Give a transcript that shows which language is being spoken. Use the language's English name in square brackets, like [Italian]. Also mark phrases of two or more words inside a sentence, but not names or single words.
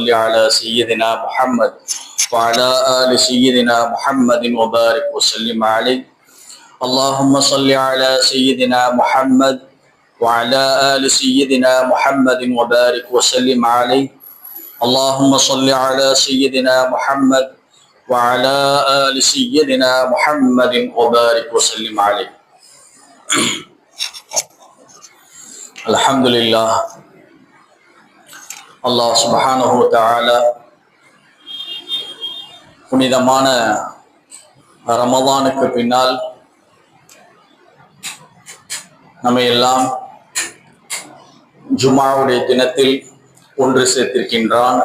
[Arabic] على سيدنا محمد وعلى آل سيدنا محمد وبارك وسلم عليه اللهم صل على سيدنا محمد وعلى آل سيدنا محمد وبارك وسلم عليه اللهم صل على سيدنا محمد وعلى آل سيدنا محمد وبارك وسلم عليه. الحمد لله. [Tamil] அல்லாஹ் [Arabic] سبحانه وتعالى [Tamil] புனிதமான ரமலானுக்கு பின்னால் நம்ம எல்லாம் ஜும்ஆவுடைய தினத்தில் ஒன்று சேர்த்திருக்கின்றான்.